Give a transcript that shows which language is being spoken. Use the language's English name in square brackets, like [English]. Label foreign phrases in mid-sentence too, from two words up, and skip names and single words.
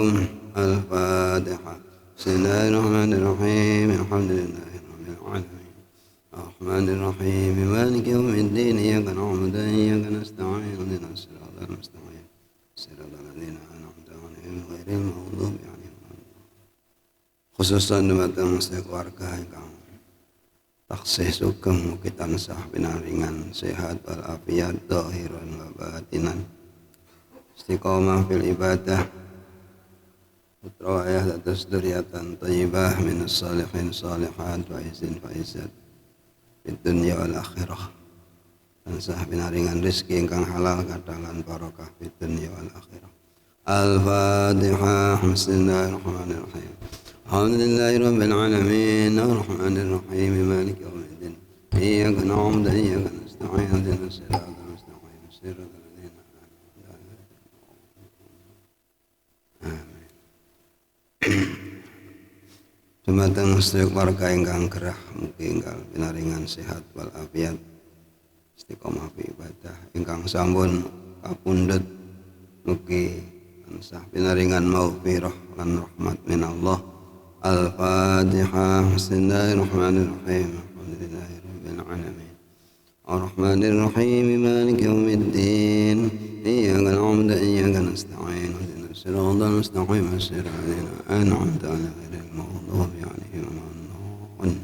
[Arabic] الفاتحة. بسم الله الرحمن الرحيم. الحمد لله رب العالمين الرحمن الرحيم مالك يوم الدين إياك نعبد وإياك نستعين اهدنا الصراط المستقيم صراط الذين أنعمت عليهم غير المغضوب عليهم. [Javanese] Khususan dumateng keluarga ingkang taksih sugeng mugi tansah pinaringan sehat [Arabic] والعافية ظاهرا وباطنا, استقامة في العبادة, [Javanese] putra ayah dados [Arabic] ذرية طيبة من الصالحين صالحات و إزين فائزات في الدنيا والآخرة. [Javanese] Tansah pinaringan rezeki ingkang halal kadalan barokah [Arabic] في الدنيا والآخرة. Al-Fatihah. بسم الله الرحمن الرحيم. الحمد لله رب العالمين الرحمن الرحيم مالك يوم الدين إياك نعبد وإياك نستعين اهدنا الصراط المستقيم صراط الذين أنعمت عليهم. Amin. [Javanese] Dumateng sedaya warga ingkang gerah mugi enggal pinaringan sehat [Arabic] والعافية, استقامة في عبادة [Javanese] ingkang sampun kapundhut mugi tansah pinaringan maghfirah lan [Arabic] رحمة من الله. Al-Fatihah. بسم الله الرحمن الرحيم. الحمد لله رب العالمين الرحمن الرحيم مالك يوم الدين إياك نعبد وإياك نستعين اهدنا الصراط المستقيم صراط الذين أنعمت عليهم غير المغضوب عليهم ولا الضالين.